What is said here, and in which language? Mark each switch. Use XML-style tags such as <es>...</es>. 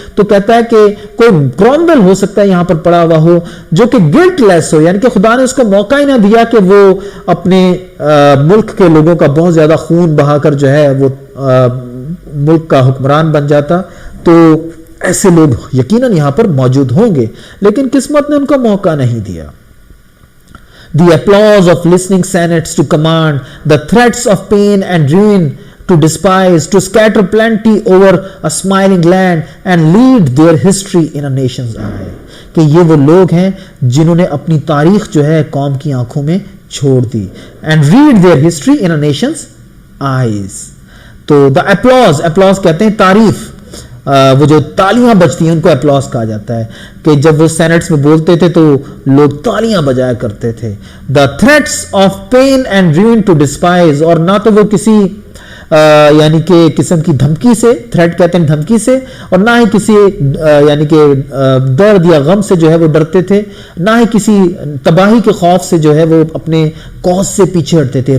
<ur>تو کہتا ہے کہ کوئی کرومویل ہو سکتا ہے یہاں پر پڑا ہوا ہو جو کہ گلٹ لیس ہو, یعنی کہ خدا نے اس کو موقع ہی نہ دیا کہ وہ اپنے ملک کے لوگوں کا بہت زیادہ خون بہا کر جو ہے وہ ملک کا حکمران بن جاتا. تو ایسے لوگ یقیناً یہاں پر موجود ہوں گے, لیکن قسمت نے ان کو موقع نہیں دیا.</ur> <en>The applause of listening senates to command, the threats of pain and ruin to despise, to scatter plenty over a smiling land and lead their history in a nation's eye.</en> <ur>کہ یہ وہ لوگ ہیں جنہوں نے اپنی تاریخ جو ہے قوم کی آنکھوں میں چھوڑ دی.</ur> <en>And read their history in a nation's eyes.</en> <ur>تو the applause کہتے ہیں تعریف, وہ جو تالیاں بجتی ہیں ان کو اپلاس کہا جاتا ہے, کہ جب وہ سینٹس میں بولتے تھے تو لوگ تالیاں بجایا کرتے تھے.</ur> <en>the threats of pain and ruin to despise,</en> <ur>اور نہ تو وہ کسی یعنی کہ قسم کی دھمکی سے, تھریٹ کہتے ہیں دھمکی سے, اور نہ ہی کسی یعنی کہ درد یا غم سے جو ہے وہ ڈرتے تھے, نہ ہی کسی تباہی کے خوف سے جو ہے وہ اپنے کوز سے پیچھے ہٹتے تھے.</ur>